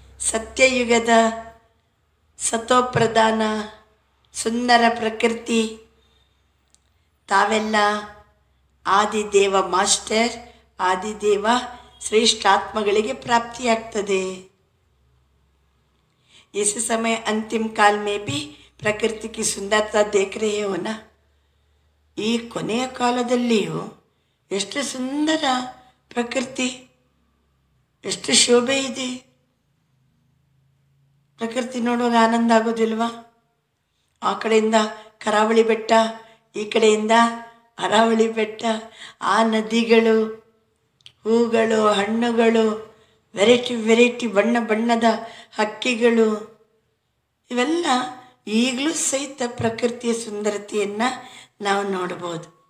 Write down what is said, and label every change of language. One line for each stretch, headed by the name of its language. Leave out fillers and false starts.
Kannada: ಸತ್ಯಯುಗದ ಸತೋಪ್ರಧಾನ ಸುಂದರ ಪ್ರಕೃತಿ, ತಾವೆಲ್ಲ ಆದಿದೇವ ಮಾಸ್ಟರ್, ಆದಿದೇವ ಶ್ರೇಷ್ಠಾತ್ಮಗಳಿಗೆ ಪ್ರಾಪ್ತಿಯಾಗ್ತದೆ.
Hindi: इस समय अंतिम काल में भी प्रकृति की सुंदरता देख रहे हो ना.
Kannada: ಈ ಕೊನೆಯ ಕಾಲದಲ್ಲಿಯೂ ಎಷ್ಟು ಸುಂದರ ಪ್ರಕೃತಿ, ಎಷ್ಟು ಶೋಭೆ ಇದೆ. ಪ್ರಕೃತಿ ನೋಡುವಾಗ ಆನಂದ ಆಗೋದಿಲ್ವಾ? ಆ ಕಡೆಯಿಂದ ಕರಾವಳಿ ಬೆಟ್ಟ, ಈ ಕಡೆಯಿಂದ ಅರಾವಳಿ ಬೆಟ್ಟ, ಆ ನದಿಗಳು, ಹೂಗಳು, ಹಣ್ಣುಗಳು, ವೆರೈಟಿ ವೆರೈಟಿ ಬಣ್ಣ ಬಣ್ಣದ ಹಕ್ಕಿಗಳು, ಇವೆಲ್ಲ ಈಗಲೂ ಸಹಿತ ಪ್ರಕೃತಿಯ ಸುಂದರತೆಯನ್ನು ನಾವು ನೋಡ್ಬೋದು.